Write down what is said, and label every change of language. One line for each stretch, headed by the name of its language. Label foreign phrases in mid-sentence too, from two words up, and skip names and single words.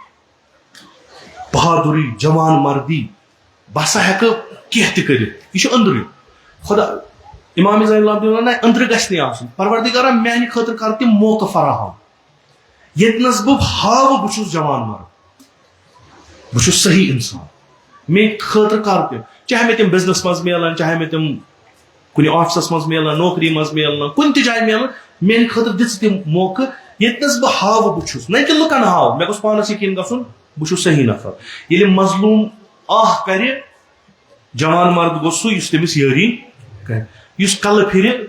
Kashmiri: بہادری جوان مردی بہٕ ہسا ہٮ۪کہٕ کینٛہہ تہِ کٔرِتھ یہِ چھُ أنٛدرٕے خدا امام زین العابدین ونان أنٛدرٕ گژھِ نہٕ آسُن پروردگارہ میانہِ خٲطرٕ کر تِم موقعہٕ فراہم ییٚتنس بہٕ ہاوٕ بہٕ چھُس جوان مرد بہٕ چھُس صحیح انسان میانہِ خٲطرٕ کر تِم چاہے میں تم بزنس مز ملان چاہے میں تم کن آفسس مز ملان نوکری مز ملان کن تہ جائے ملان میانہ خاطر دژ تم موقع یتنس بہ ہاو بچھس نہ کہ لکن ہاو مے گوس پانس یقین گژھن بچھس صحیح نفر ییٚلہِ مظلوم آہ کرِ جوان مرد گوٚژھ سُہ یُس تٔمِس یٲری کرِ یُس کلہٕ پھرِ